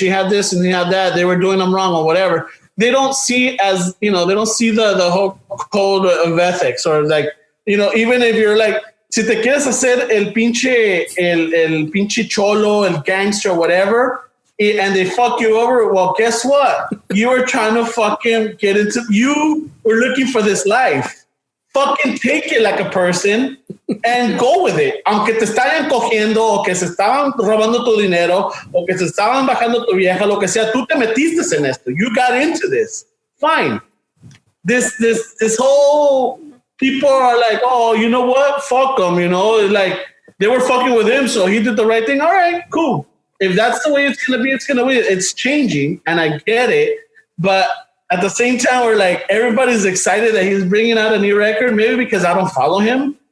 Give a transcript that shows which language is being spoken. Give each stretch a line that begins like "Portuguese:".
English: He had this and he had that. They were doing him wrong or whatever. They don't see they don't see the whole code of ethics or like, even if you're like,
Spanish: si te quieres hacer el pinche cholo, el gangster,
English: whatever, and they fuck you over, well, guess what? You were trying to fucking you were looking for this life. Fucking take it like a person and go with it.
Spanish: Aunque te estaban cogiendo, o que se estaban robando tu dinero, o que se estaban bajando tu vieja, lo que sea, tú te metiste en esto.
English: You got into this. Fine. This whole... People are like, oh, you know what? Fuck them, like they were fucking with him, so he did the right thing. All right, cool. If that's the way it's going to be, it's going to be. It's changing, and I get it. But at the same time, we're like, everybody's excited that he's bringing out a new record, maybe because I don't follow him.